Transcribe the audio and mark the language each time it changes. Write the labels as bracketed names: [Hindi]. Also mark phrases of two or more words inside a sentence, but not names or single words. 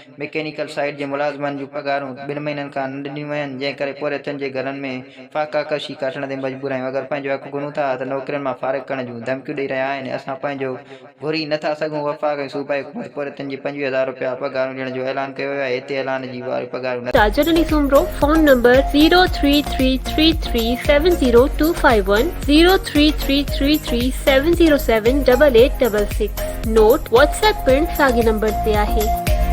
[Sindhi] मैकेनिकल साइट जे मुलाज़मनि जूं पघारूं 2 महीननि खां न ॾिनियूं वञनि, जंहिं करे पोरियतनि जे घरनि में फाका कशी काटण ते मजबूर आहियूं। अगरि पंहिंजो हक़ घुरूं था त नौकरियुनि मां फ़ारिग़ करण जूं धमकियूं ॾेई रहिया आहिनि। असां पंहिंजो घुरी नथा सघूं। वफ़ाक़ ऐं सूबाई हुकूमत पोरियतनि जी 25,000 रुपया पघारूं ॾियण जो ऐलान कयो वियो आहे। हिते ऐलान जी पघारूं [English] Tajudani Sumro, phone number 03333702510 03333707886. [Sindhi] Note WhatsApp pin साॻे नंबर ते आहे।